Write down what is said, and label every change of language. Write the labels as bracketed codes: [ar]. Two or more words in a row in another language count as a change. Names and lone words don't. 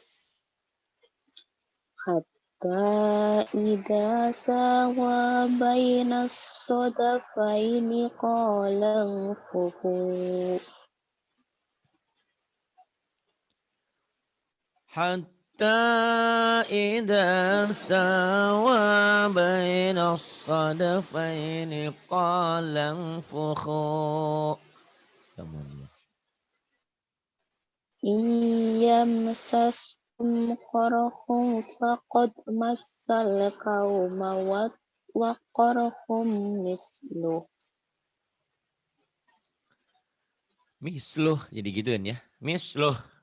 [ar] حتى إذا ساوى بين الصدفين قال فوه حتى إذا ساوى بين الصدفين قال انفخوا. [bjn] Kemudian [ar] إن يمسسكم قرح فقد مس القوم قرح مثله. [bjn] misluh jadi gituin ya. Misluh.